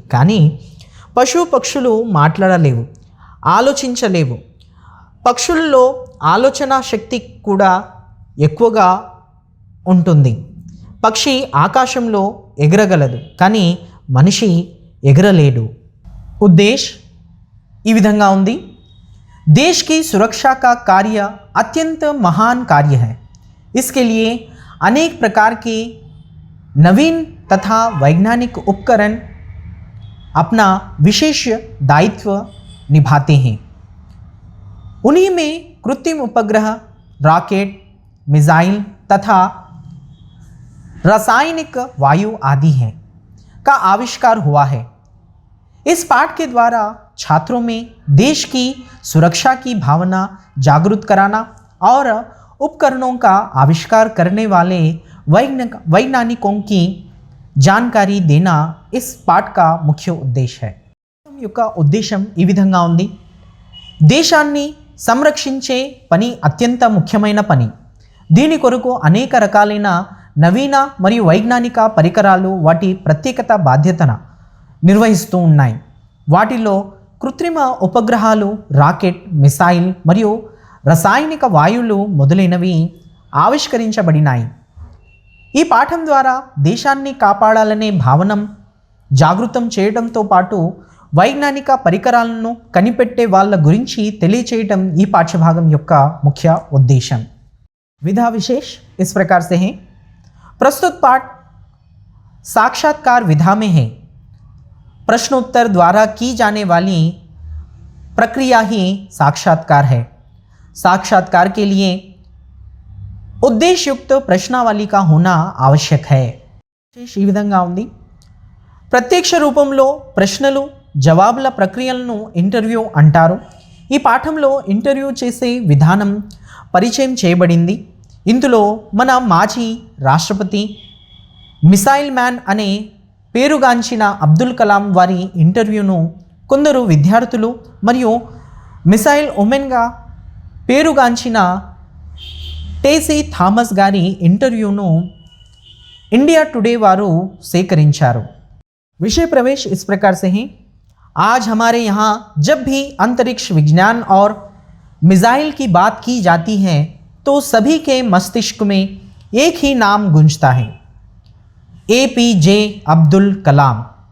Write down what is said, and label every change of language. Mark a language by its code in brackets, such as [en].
[te] కానీ పశు పక్షులు మాట్లాడలేవు, ఆలోచించలేవు. పక్షుల్లో ఆలోచన శక్తి కూడా ఎక్కువగా ఉంటుంది. పక్షి ఆకాశంలో ఎగరగలదు, కానీ మనిషి ఎగరలేడు. ఉద్దేశ్ ఈ విధంగా ఉంది. [hi] देश की सुरक्षा का कार्य अत्यंत महान कार्य है. इसके लिए अनेक प्रकार के नवीन तथा वैज्ञानिक उपकरण अपना विशेष दायित्व निभाते हैं. उन्हीं में कृत्रिम उपग्रह, रॉकेट, मिसाइल तथा रासायनिक वायु आदि हैं का आविष्कार हुआ है. इस पाठ के द्वारा छात्रों में देश की सुरक्षा की भावना जागृत कराना और उपकरणों का आविष्कार करने वाले वैज्ञानिकों की जानकारी देना इस पाठ का मुख्य उद्देश्य है। [te] యొక్క ఉద్దేశం ఈ విధంగా ఉంది. దేశాన్ని సంరక్షించే పని అత్యంత ముఖ్యమైన పని. దీని కొరకు అనేక రకాలైన నవీన మరియు వైజ్ఞానిక పరికరాలు వాటి ప్రత్యేకత బాధ్యతను నిర్వహిస్తూ ఉన్నాయి. వాటిలో కృత్రిమ ఉపగ్రహాలు, రాకెట్, మిసైల్ మరియు రసాయనిక వాయువులు మొదలైనవి ఆవిష్కరించబడినాయి. ఈ పాఠం ద్వారా దేశాన్ని కాపాడాలనే భావన జాగృతం చేయడంతో పాటు వైజ్ఞానిక పరికరాలను కనిపెట్టే వాళ్ళ గురించి తెలియచేయటం ఈ పాఠ్యభాగం యొక్క ముఖ్య ఉద్దేశం. [hi] विधा विशेष इस प्रकार से हैं. प्रस्तुत पाठ साक्षात्कार विधा में है. प्रश्नोत्तर द्वारा की जाने वाली प्रक्रिया ही साक्षात्कार है. साक्षात्कार के लिए उद्देश्ययुक्त प्रश्नावली का होना आवश्यक है. [te] ఈ విధంగా ఉంది. ప్రత్యక్ష రూపంలో ప్రశ్నలు జవాబుల ప్రక్రియలను ఇంటర్వ్యూ అంటారు. ఈ పాఠంలో ఇంటర్వ్యూ చేసే విధానం పరిచయం చేయబడింది. ఇందులో మన మాజీ రాష్ట్రపతి మిసైల్ మ్యాన్ అనే పేరుగాంచిన అబ్దుల్ కలాం వారి ఇంటర్వ్యూను కొందరు విద్యార్థులు మరియు మిసైల్ ఉమెన్గా పేరుగాంచిన టేసీ థామస్ గారి ఇంటర్వ్యూను ఇండియా టుడే వారు సేకరించారు. [hi] विषय प्रवेश इस प्रकार से है. आज हमारे यहाँ जब भी अंतरिक्ष विज्ञान और मिसाइल की बात की जाती है तो सभी के मस्तिष्क में एक ही नाम गूंजता है, APJ अब्दुल कलाम.